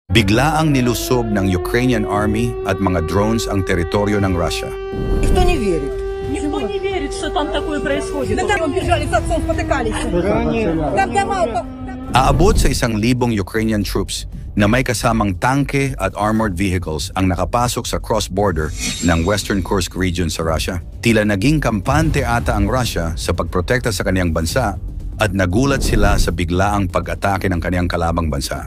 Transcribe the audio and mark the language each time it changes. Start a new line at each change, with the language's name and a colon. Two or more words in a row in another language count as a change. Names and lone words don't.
Filipino: Biglaang nilusob ng
English: Ukrainian army
Filipino: at mga drones ang teritoryo ng Russia.
Russian: Никто не верит. Никто не верит, что там такое происходит. Когда мы бежали с отцом, спотыкались. Когда мало...
Filipino: Aabot sa 1,000
English: Ukrainian troops
Filipino: na may kasamang tanke at
English: armored vehicles
Filipino: ang nakapasok sa cross-border ng
English: Western Kursk region
Filipino: sa Russia. Tila naging kampante ata ang Russia sa pagprotekta sa kaniyang bansa at nagulat sila sa biglaang pag-atake ng kaniyang kalabang bansa.